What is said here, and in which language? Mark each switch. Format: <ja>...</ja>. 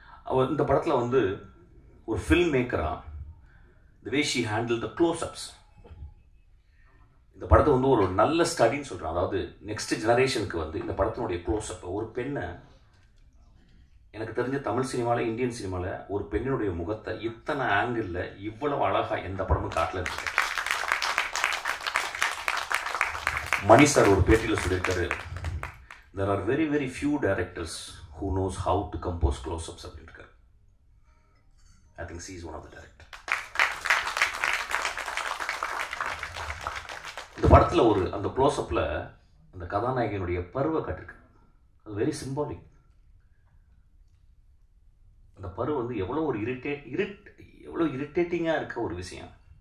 <ta>அவர் இந்த படத்தில் வந்து ஒரு film மேக்கரா</ta> <en>the way she handled the close-ups,</en> <ta>இந்த படத்தை வந்து ஒரு நல்ல ஸ்டடின்னு சொல்கிறேன். அதாவது நெக்ஸ்ட் ஜெனரேஷனுக்கு வந்து இந்த படத்தினுடைய க்ளோஸ்அப், ஒரு பெண்ணை, எனக்கு தெரிஞ்ச தமிழ் சினிமாவில், இந்தியன் சினிமாவில் ஒரு பெண்ணினுடைய முகத்தை இத்தனை ஆங்கிளில் இவ்வளவு அழகாக எந்த படமும் காட்டல இருக்கு. மணி சார் ஒரு பேட்டியில் சொல்லியிருக்காரு,</ta> <en>there are very very few directors who knows how to compose close-ups</en> <ta>அப்படின்னு இருக்காரு.</ta> <en>I think she is one of the directors.</en> <ta>இந்த படத்தில் அந்த க்ளோஸ்அப்பில் அந்த கதாநாயகனுடைய பருவை காட்டிருக்கு. அது வெரி சிம்பாலிக். அந்த பரு வந்து எவ்வளோ ஒரு எவ்வளோ இரிட்டேட்டிங்காக இருக்க ஒரு விஷயம்.</ta>